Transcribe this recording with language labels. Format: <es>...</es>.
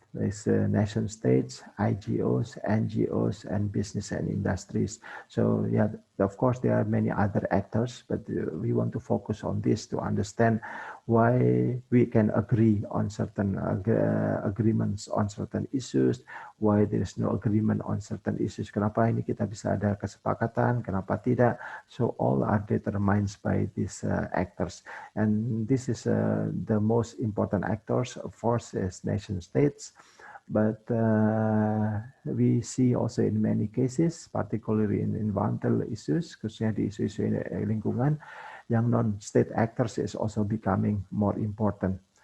<en>There's nation states, IGOs, NGOs, and business and industries. So yeah, of course there are many other actors, but we want to focus on this to understand why we can agree on certain agreements on certain issues, why there is no agreement on certain issues.</en> <id>Kenapa ini kita bisa ada kesepakatan, kenapa tidak?</id> <en>So all are determined by these actors, and this is the most important actors, of course, is nation states. But we see also in many cases, particularly in environmental issues,</en> <id>khususnya di isu-isu lingkungan, yang</id> <en>non-state actors is also becoming more important.</en>